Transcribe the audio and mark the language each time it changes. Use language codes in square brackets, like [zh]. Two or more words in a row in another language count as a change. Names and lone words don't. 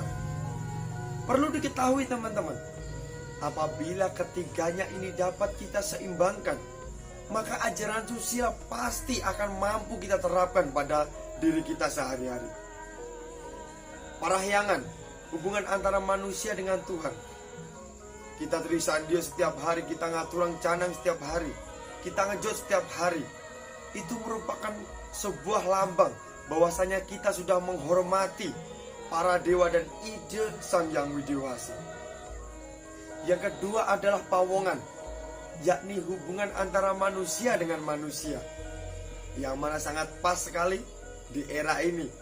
[id] Perlu diketahui teman-teman, apabila ketiganya ini dapat kita seimbangkan, maka ajaran susila pasti akan mampu kita terapkan pada diri kita sehari-hari. Parahyangan, hubungan antara manusia dengan Tuhan. Kita trisandia setiap hari, kita [ban] ngaturang canang [id] setiap hari, kita ngejot setiap hari. Itu merupakan sebuah lambang bahwasanya kita sudah menghormati para dewa dan ide Sang Hyang Widewasa. Yang kedua adalah pawongan, yakni hubungan antara manusia dengan manusia, yang mana sangat pas sekali di era ini.